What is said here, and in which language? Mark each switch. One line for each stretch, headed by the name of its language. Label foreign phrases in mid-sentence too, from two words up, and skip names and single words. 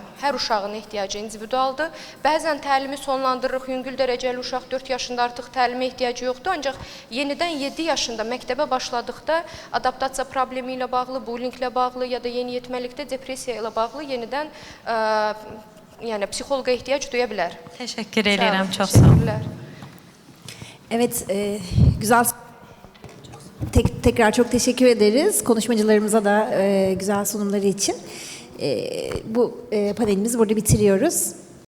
Azerbaijani: Hər uşağın ehtiyacı individualdır. Bəzən təlimi sonlandırırıq, yüngül dərəcəli uşaq 4 yaşında artıq təlimə ehtiyacı yoxdur. Ancaq yenidən 7 yaşında məktəbə başladıqda adaptasiya problemi ilə bağlı, bullyinglə bağlı ya da yeniyetməlikdə depressiya ilə bağlı yenidən yəni psixoloqa ehtiyac duya bilər.
Turkish: Teşekkür ederim, çok sağ olun. Evet, güzel. Tekrar çok teşekkür ederiz konuşmacılarımıza da güzel sunumları için. Bu panelimizi burada bitiriyoruz.